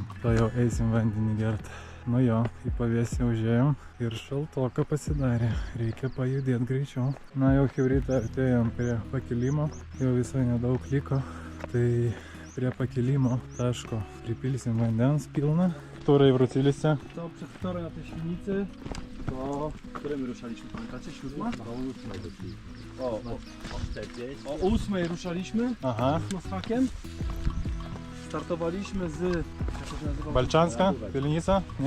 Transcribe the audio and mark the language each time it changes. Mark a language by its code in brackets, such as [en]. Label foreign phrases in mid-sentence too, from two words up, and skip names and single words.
[lt] To jau eisim vandenį gert. Nu jo, į pavėsį užėjom ir šaltoka pasidarė, reikia pajudėti greičiau. Na jau chebrytė artėjom prie pakilimo, jau visai nedaug liko, tai prie pakilimo taško pripilsim vandens pilną. [pl] Której wróciliście? To przedwczoraj na tej Świnicy, to którym ruszaliśmy, pamiętacie? 7? O 8 ruszaliśmy Aha. z hakiem. Startowaliśmy z... jak to się nazywa? Balczanska? Pielnica? Nie?